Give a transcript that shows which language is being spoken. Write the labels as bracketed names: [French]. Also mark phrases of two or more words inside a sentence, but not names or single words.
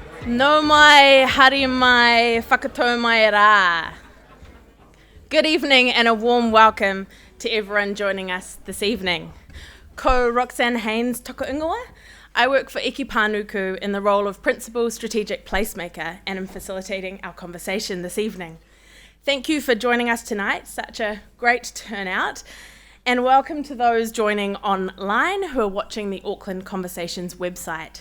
[Māori] No mai, hari mai, whakatau mai rā. [English] Good evening and a warm welcome to everyone joining us this evening. [Māori] Ko Roxanne Haynes toko ingoa. [English] I work for Iki Pānuku in the role of Principal Strategic Placemaker and am facilitating our conversation this evening. Thank you for joining us tonight, such a great turnout, and welcome to those joining online who are watching the Auckland Conversations website.